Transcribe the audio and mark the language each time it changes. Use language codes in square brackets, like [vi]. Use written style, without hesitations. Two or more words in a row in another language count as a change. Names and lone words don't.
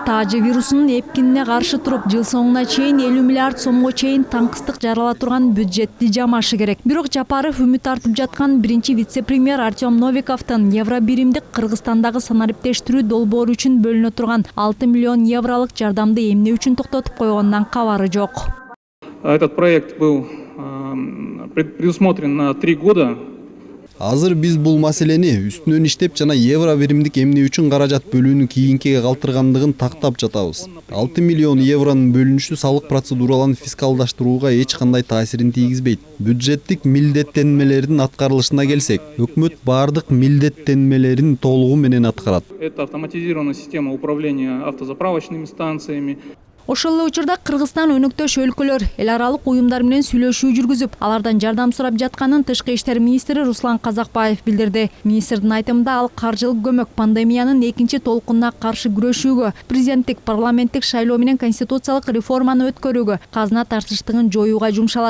[ky] Таажы вирусунун эпкинине каршы туруп, жыл соңуна чейин 50 миллиард сомго чейин таңкыстык жарала турган бюджетти жамашы керек. Бирок Жапаров үмүт артып жаткан биринчи вице-премьер Артем Новиковдун евро биримдик Кыргызстандагы санариптештирүү долбоору үчүн бөлүнө турган 6 миллион евролук жардамды эмне үчүн токтотуп койгонунан кабары жок. [ru] Этот проект был предусмотрен на 3 года. [ky] Азыр биз бул маселени үстүнөн иштеп жана евро биримдик эмне үчүн каражат бөлүүнү кийинкиге калтыргандыгын тактап жатабыз. 6 миллион евронун бөлүнүшү салык процедураларын фискалдаштырууга эч кандай таасирин тийгизбейт. Бюджеттик милдеттенмелердин аткарылышына келсек, өкмөт бардык милдеттенмелерин толугу менен аткарат. [ru] Это автоматизированная система управления автозаправочными станциями. [ky] Ошол эле учурда Кыргызстан өнөктөш өлкөлөр эл аралык уюмдар менен сүйлөшүү жүргүзүп, алардан жардам сурап жатканын Тышкы иштер министри Руслан Казакбаев билдирди. Министрдин айтымында ал каржылык көмөк пандемиянын экинчи толкунуна каршы күрөшүүгө, президенттик парламенттик шайлоо менен конституциялык реформаны өткөрүүгө, казына тартыштыгын жоюуга жумшалат.